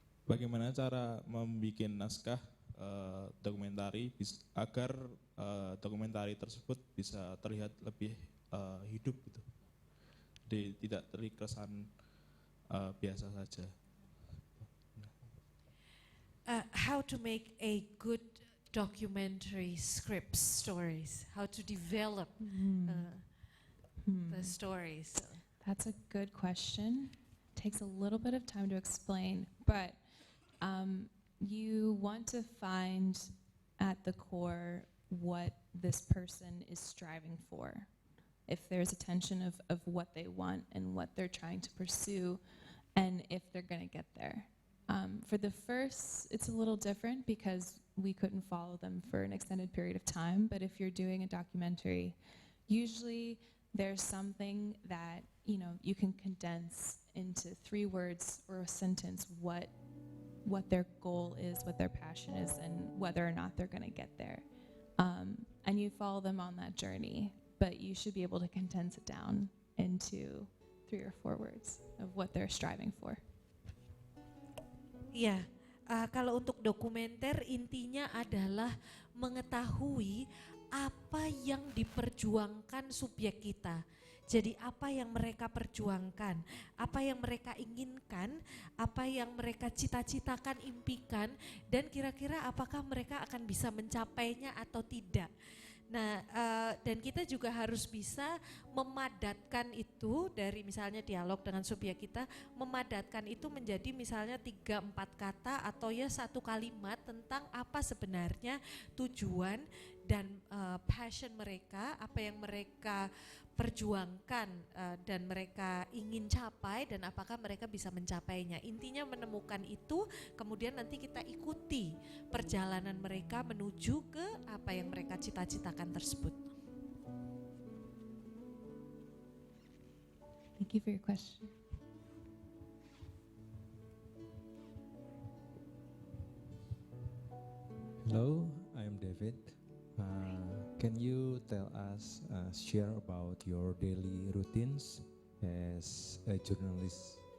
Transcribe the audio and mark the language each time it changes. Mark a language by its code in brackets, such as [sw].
[id] Bagaimana cara membuat naskah dokumentari agar dokumentari tersebut bisa terlihat lebih hidup gitu, tidak terkesan biasa saja. [en] How to make a good documentary scripts, stories, how to develop the stories. That's a good question. Takes a little bit of time to explain, but you want to find at the core what this person is striving for. If there's a tension of what they want and what they're trying to pursue, and if they're going to get there. For the first, it's a little different because we couldn't follow them for an extended period of time, but if you're doing a documentary, usually there's something that you can condense into 3 words or a sentence what their goal is, what their passion is, and whether or not they're going to get there. And you follow them on that journey, but you should be able to condense it down into 3 or 4 words of what they're striving for. [id] Ya, kalau untuk dokumenter intinya adalah mengetahui apa yang diperjuangkan subjek kita. Jadi apa yang mereka perjuangkan, apa yang mereka inginkan, apa yang mereka cita-citakan, impikan, dan kira-kira apakah mereka akan bisa mencapainya atau tidak. Nah, dan kita juga harus bisa memadatkan itu dari misalnya dialog dengan subjek kita, memadatkan itu menjadi misalnya 3-4 kata atau ya 1 kalimat tentang apa sebenarnya tujuan dan passion mereka, apa yang mereka perjuangkan dan mereka ingin capai dan apakah mereka bisa mencapainya. Intinya menemukan itu, kemudian nanti kita ikuti perjalanan mereka menuju ke apa yang mereka cita-citakan tersebut. [en] Thank you for your question. Hello, I'm David. Can you tell us, share about your daily routines as a journalist?